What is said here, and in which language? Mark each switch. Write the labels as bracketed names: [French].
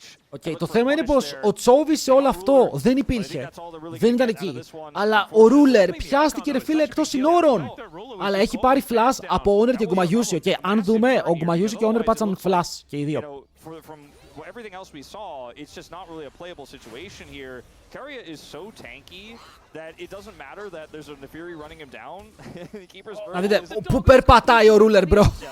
[Greek] Okay, το θέμα είναι πως ο Τσόβι σε όλο αυτό δεν υπήρχε. Δεν ήταν εκεί. Αλλά ο Ruler πιάστηκε ρε φίλε εκτός συνόρων. Αλλά έχει πάρει flash από Owner και Γκουμαγιούσι. Okay, αν δούμε, ο Γκουμαγιούσι και ο Owner πάτσαν flash και οι δύο. [English] everything else we saw, it's just not really a playable situation here. Keria is so tanky that it doesn't matter that there's a Nefiri running him down. The keeper's [Greek] Να δείτε πού περπατάει ο Ruler, bro.